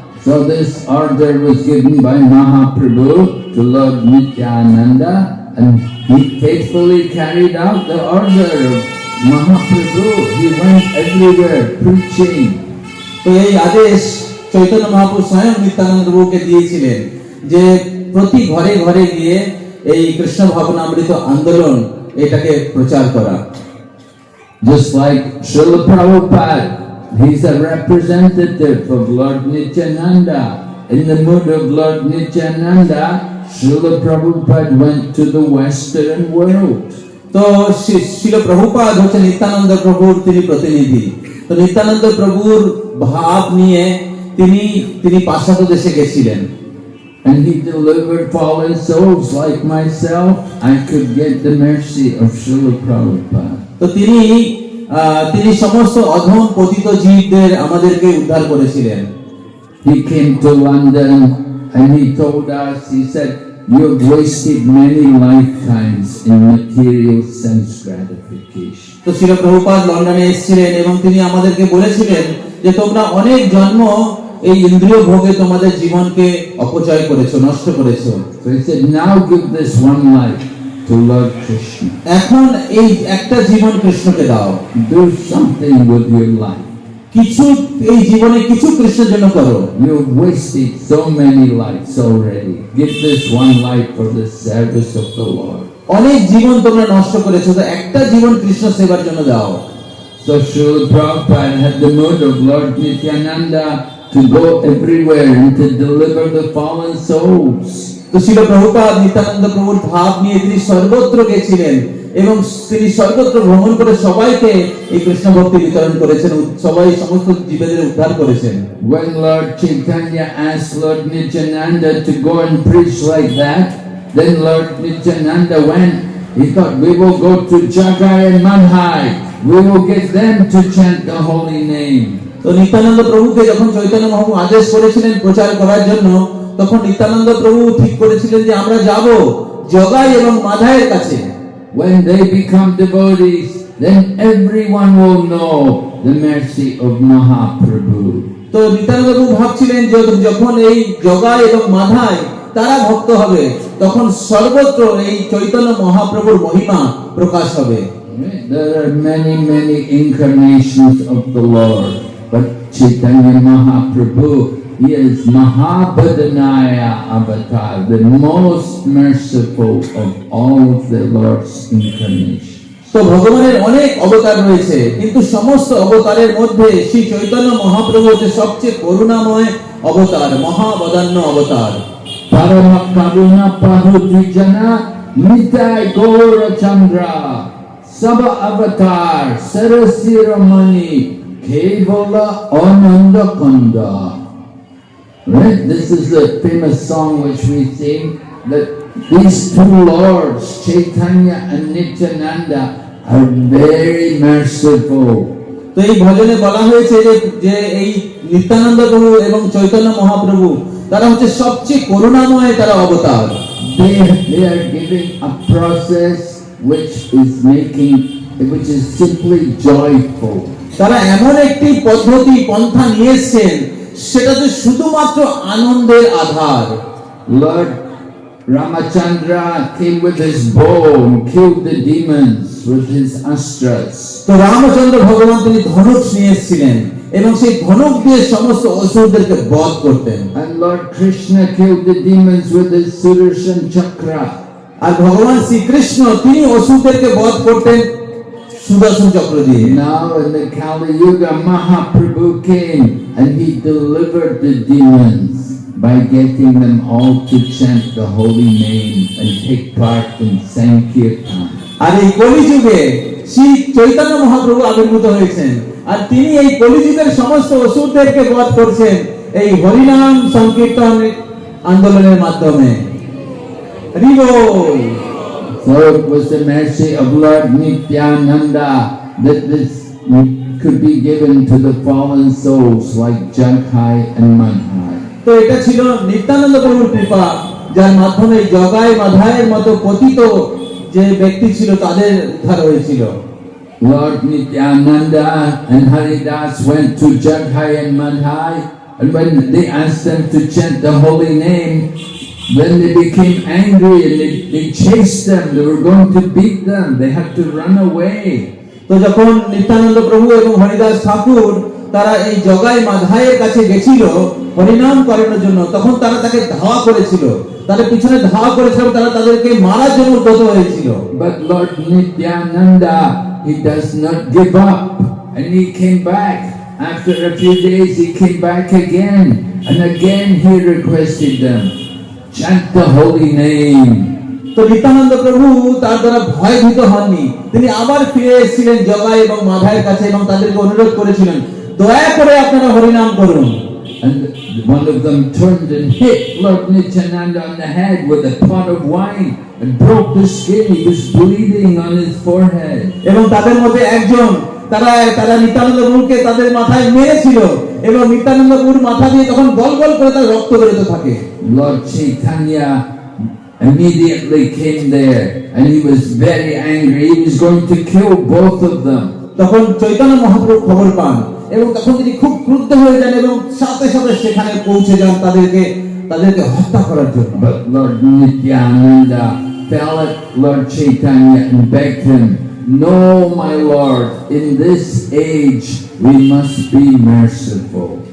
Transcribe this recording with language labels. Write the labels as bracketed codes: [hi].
[en] So this order was given by Mahaprabhu to Lord Nityananda, and he faithfully carried out the order of Mahaprabhu. He went everywhere preaching. [bn] তো এই আদেশ চৈতন্য মহাপ্রভু স্বয়ং নিত্যানন্দ প্রভুকে দিয়েছিলেন যে প্রতি ঘরে ঘরে গিয়ে এই কৃষ্ণ ভাবনামৃত আন্দোলন এটাকে প্রচার করা। [en] Just like Srila Prabhupada, he's a representative of Lord Nityananda. In the mood of Lord Nityananda, Srila Prabhupada went to the Western world. [bn] তো শিল প্রভুপাদ হচ্ছে নিত্যানন্দ প্রভুর তিনি প্রতিনিধি। তো নিত্যানন্দ প্রভুর ভাব নিয়ে তিনি পাশ্চাত্য দেশে গেছিলেন। [en] And he delivered fallen souls like myself. I could get the mercy of Srila Prabhupada. [bn] তো তিনি সমস্ত অধম পতিত জীবদের আমাদেরকে উদ্ধার করেছিলেন। [en] He came to London and he told us, he said, you have wasted many lifetimes in material sense gratification. [bn] তো শিল প্রভুপাদ লন্ডনে এসেছিলেন এবং তিনি আমাদেরকে বলেছিলেন যে তোমরা অনেক জন্ম এই ইন্দ্রিয় ভোগে তোমাদের জীবনকে অপচয় করেছো, নষ্ট করেছো। [en] So he said, now give this one life to Lord Krishna. [bn] এখন এই একটা জীবন কৃষ্ণকে দাও, [en] Do something with your life. [bn] কিছু এই জীবনে কিছু কৃষ্ণের জন্য করো। [en] You've wasted so many lives already. Give this one life for the service of the Lord. [bn] অনেক জীবন তোমরা নষ্ট করেছো, তো একটা জীবন কৃষ্ণ সেবার জন্য দাও। [en] So Srila Prabhupada had the mood of Lord Nityananda to go everywhere and to deliver the fallen souls. [bn] তো শিল প্রভুপাদ নিত্যানন্দ প্রভুর ভাব নিয়ে তিনি সর্বত্র গেছিলেন এবং তিনি সর্বত্র ভ্রমণ করে সবাইকে এই কৃষ্ণ ভক্তি বিতরণ করেছেন, সবাই সমস্ত জীবদের উদ্ধার করেছেন। [en] When Lord Chaitanya asked Lord Nityananda to go and preach like that, then Lord Nityananda went. He thought, we will go to Jagai and Manhai. We will get them to chant the holy name. [bn] তো নিত্যানন্দ প্রভুকে যখন চৈতন্য মহাপ্রভু আদেশ করেছিলেন প্রচার করার জন্য, তখন নিত্যানন্দ প্রভু ঠিক করেছিলেন যে আমরা যাব জগাই এবং মাধায়ের কাছে। [en] When they become devotees, then everyone will know the mercy of Mahaprabhu. [bn] তো নিত্যানন্দ প্রভু ভাবছিলেন যে যখন এই জগাই এবং মাধায় তারা ভক্ত হবে, তখন সর্বত্র এই চৈতন্য মহাপ্রভুর মহিমা প্রকাশ হবে। [en] There are many, many incarnations of the Lord, but Chaitanya Mahaprabhu, he is Mahabhadanaya Avatar, the most merciful of all of the Lord's incarnations. [bn] তো ভগবানের অনেক অবতার রয়েছে, কিন্তু সমস্ত অবতারের মধ্যে শ্রী চৈতন্য মহাপ্রভু হচ্ছে সবচেয়ে করুণাময় অবতার, মহাবদান্য অবতার। Parama Karuna Pahudvijana Nitai Gaura Chandra Saba Avatar Sarasiramani Kevala Ananda Kanda. [en] Right? This is the famous song which we sing, that these two lords, Chaitanya and Nityananda, are very merciful. [bn] তো এই ভজনে বলা হয়েছে যে এই নিত্যানন্দ প্রভু এবং চৈতন্য মহাপ্রভু তারা হচ্ছে সবচেয়ে করুণাময় তারা অবতার। [en] They are giving a process which is simply joyful. [bn] তারা এমন একটি পদ্ধতি পন্থা নিয়ে এসেছেন সেটা তো শুধুমাত্র আনন্দের আধার। [en] Lord Ramachandra came with his bow and killed the demons with his astras. [bn] তো রামচন্দ্র ভগবান তিনি ধনুক নিয়ে এসেছিলেন এবং সেই ধনুক দিয়ে সমস্ত অসুরদেরকে বধ করতেন। [en] And Lord Krishna killed the demons with his Sudarshan Chakra. [bn] আর ভগবান শ্রীকৃষ্ণ তিনি অসুরদেরকে বধ করতেন সুদর্শন চক্র দিয়ে। [en] Now in the Kali Yuga, Mahaprabhu came and he delivered the demons by getting them all to chant the holy name and take part in Sankirtan. [bn] আর এই কলিযুগে শ্রী চৈতন্য মহাপ্রভু আবির্ভূত হয়েছেন, আর তিনি এই কলিযুগের সমস্ত অসুরদেরকে বধ করছেন এই হরিনাম সংকীর্তন আন্দোলনের মাধ্যমে। হরি বল। [en] So it was the mercy of Lord Nityananda that this could be given to the fallen souls like Jagai and Madhai. [bn] তো এটা ছিল নিত্যানন্দ প্রভুর কৃপা, যার মাধ্যমে জগাই মাধায়ের মতো পতিত যে ব্যক্তি ছিল তাদের উদ্ধার হয়েছিল। [en] Lord Nityananda and Haridas went to Jagai and Madhai, and when they asked them to chant the holy name, then they became angry and they chased them. They were going to beat them. They had to run away. [bn] তো যখন নিত্যানন্দ প্রভু এবং হরিদাস ঠাকুর তারা এই জগাই মাধায়ের কাছে গেছিল হরিনাম করানোর জন্য, তখন তারা তাকে ধাওয়া করেছিল, তাদের পিছনে ধাওয়া করেছিল, তারা তাদেরকে মারার জন্য উদ্যত হয়েছিল। [en] But Lord Nityananda, he does not give up, and he came back. After a few days, he came back again, and again he requested them, chant the holy name. [bn] তো নিত্যানন্দ প্রভু তার দ্বারা ভয়ভীত হননি, তিনি আবার ফিরে এসেছিলেন জগাই এবং মাধায়ের কাছে এবং তাদেরকে অনুরোধ করেছিলেন, দয়া করে আপনারা হরিনাম করুন। [en] And one of them turned and hit Lord Nityananda on the head with a pot of wine and broke the skin. He was bleeding on his forehead. [bn] এবং তাদের মধ্যে একজন তারা নিত্যানন্দ প্রভুকে তাদের মাথায় মেরেছিল এবং নিত্যানন্দ প্রভুর মাথা দিয়ে তখন গল গল করে তার রক্ত বেরোতে থাকে। [en] Lord Chaitanya immediately came there and he was very angry. He was going to kill both of them. [bn] তখন চৈতন্য মহাপ্রভু খবর পান এবং তখন তিনি খুব ক্রুদ্ধ হয়ে যান এবং সাথে সাথে সেখানে পৌঁছে যান তাদেরকে হত্যা করার জন্য। [en] But Lord Nityananda fell at Lord Chaitanya and begged him, "No, my Lord, in this age we must be merciful."